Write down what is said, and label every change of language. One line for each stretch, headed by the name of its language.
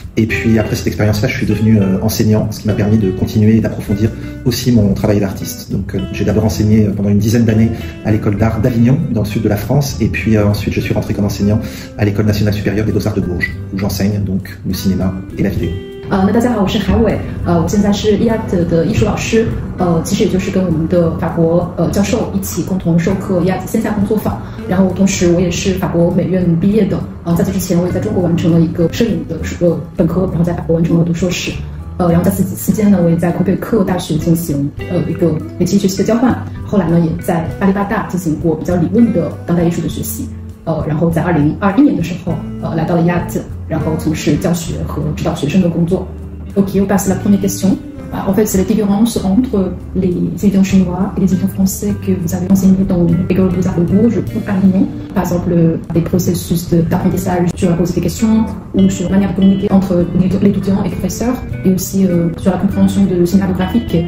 French: Et puis après cette expérience-là, je suis devenu enseignant, ce qui m'a permis de continuer et d'approfondir aussi mon travail d'artiste. Donc j'ai d'abord enseigné pendant une dizaine d'années à l'école d'art d'Avignon, dans le sud de la France. Et puis ensuite, je suis rentré comme enseignant à l'école nationale supérieure des Beaux-Arts de Bourges, où j'enseigne donc le cinéma et la vidéo.
Chinese: 那大家好，我是海伟，我现在是 IAT 的艺术老师，其实也就是跟我们的法国教授一起共同授课 IAT 线下工作坊，然后同时我也是法国美院毕业的，在此之前我也在中国完成了一个摄影的本科，然后在法国完成了读硕士，然后在此期间呢，我也在魁北克大学进行一个为期学习的交换，后来呢也在巴黎大大进行过比较理论的当代艺术的学习，然后在2021年的时候来到了 IAT。然后从事教学和指导学生的工作。
French: Ok, on passe à la première question. En fait, c'est la différence entre les étudiants chinois et les étudiants français que vous avez enseignés dans l'école des Beaux-Arts de Bourges ou à Avignon. Par exemple, des processus d'apprentissage sur la poser des questions ou sur la manière de communiquer entre l'étudiant et le professeur et aussi sur la compréhension de cinématographique.